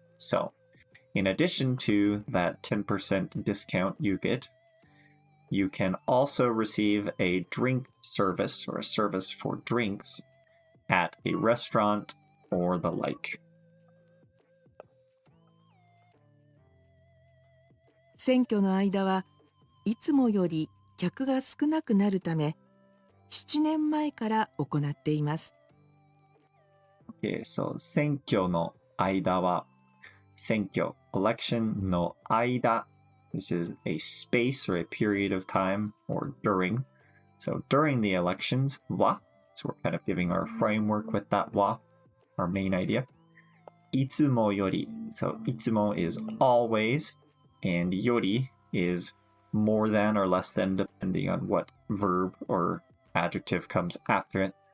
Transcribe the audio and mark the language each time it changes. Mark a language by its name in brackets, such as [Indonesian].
[English] So in addition to that 10% discount you get, you can also receive a drink service, or a service for drinks, at a restaurant or the like. [Japanese] 選挙の間はいつもより客が少なくなるため、7年前から行っています。 Okay, so 選挙の間は、選挙 election の間. [English] This is a space or a period of time, or during. So during the elections, は. So we're kind of giving our framework with that は, our main idea. [Japanese] いつもより. [English] So いつも is always, and より is more than or less than, depending on what verb or adjective comes after it.